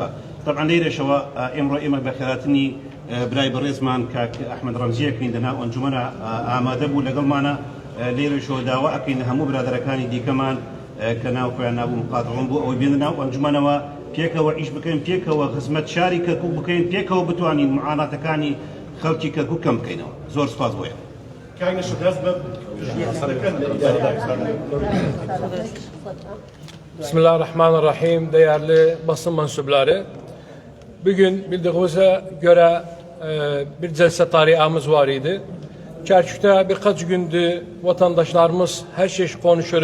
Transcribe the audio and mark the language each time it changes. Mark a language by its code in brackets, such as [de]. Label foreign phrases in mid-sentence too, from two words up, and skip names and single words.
[ckb] طبعا لێرەشەوە ئێمە بەخێراتنی برای بەڕێزمان کاک ئەحمەد ڕەمزیەکەین لە ناو ئەنجومەنە ئامادە بوو لەگەڵمانە. لێرەشەوە داوا ئەکەین هەموو برادەرەکانی دیکەمان کە ناو خۆیان نابوو مقاتەڵەن بۆ ئەوەی بێنە ناو ئەنجومەنەوە، پێکەوە ئیش بکەین، پێکەوە خزمەت شاری کەرکووک بکەین، پێکەوە بتوانین معاناتەکانی خەڵکی کەرکووک کەم بکەینەوە. زۆر سپاس بۆیە. [ar] بسم الله الرحمن الرحيم. [tr] Değerli basın mensupları, bugün bildiğimize göre bir celse tarihimiz var idi. Kerkük'te birkaç gündü vatandaşlarımız her şey konuşuyor.